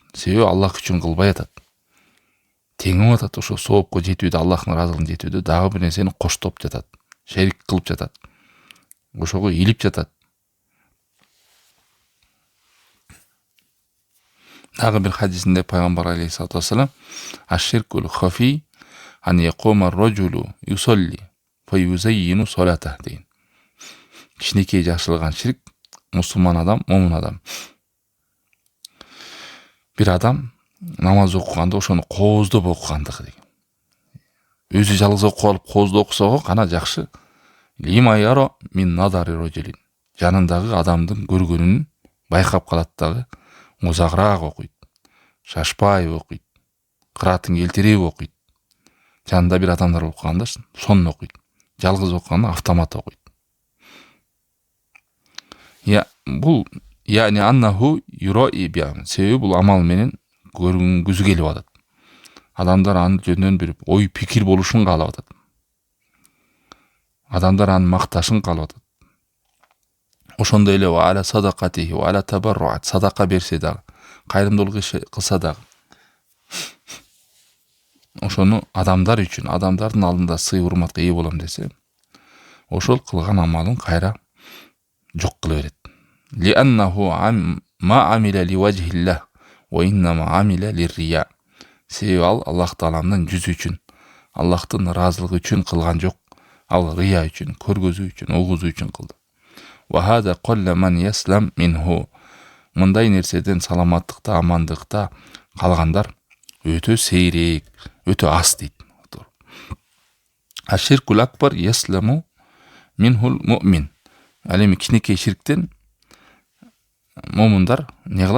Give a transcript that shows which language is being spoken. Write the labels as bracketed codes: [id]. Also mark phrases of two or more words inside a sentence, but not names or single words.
[ky] Себеби Аллах үчүн кылбай атат. Теңип атат, ошо соопко жетүүдө, Аллахтын ыраазылыгына жетүүдө дагы бир нерсени коштоп жатат, шерик кылып жатат. Ошого илип жатат. Дагы бир хадисинде пайгамбар [ar] عليه الصلاة والسلام الشرك الخفي أن يقوم الرجل يصلي فيزين صلاته [ky] деген. Кичинекей жашырылган ширк мусулман адам, момун адам. Бир адам намаз окуганда ошону кооздоп окугандыгы деген. Өзү жалгыз окуп алып кооздоп окусо гана жакшы. [ar] لما يرى من نظر رجل. [ky] Жанындагы адамдын көргөнүн байкап калат дагы, узагыраак окуйт. Шашпай окуйт. Кыраатын келтирип окуйт. Жанында бир адамдар окуганда сонун окуйт. Жалгыз окуганда автомат окуйт. [ar] Бул يعني أنه يرائي بها. [ky] Себеби бул амал менен көрүнгүзү келип атат. Адамдар аны жөндөн бир ой пикир болушун каалап атат. Адамдар аны макташын каалап атат. Ошондой эле [ar] وعلى صدقته وعلى تبرعات, [ky] садака берсе дагы, кайрымдуулук кылса дагы, ошону адамдар үчүн, адамдардын алдында сый урматка ээ болом десе, ошол кылган амалын кайра жок кыла берет. [ar] لأنه ما عمل لوجه الله وإنما عمل للرياء. [ky] Себеби ал Аллах Тааланын жүзү үчүн, Аллахтын ыраазылыгы үчүн кылган жок, ал рия үчүн, көргөзүү үчүн, угузуу үчүн кылды. [ar] وهذا قل من يسلم منه. [ky] Мындай нерседен саламаттыкта, амандыкта калгандар өтө сейрек, өтө аз дейт. [ar] الشرك الأكبر يسلم منه المؤمن. [ky] Ал эми кичинекей ширктен момундар не кылат?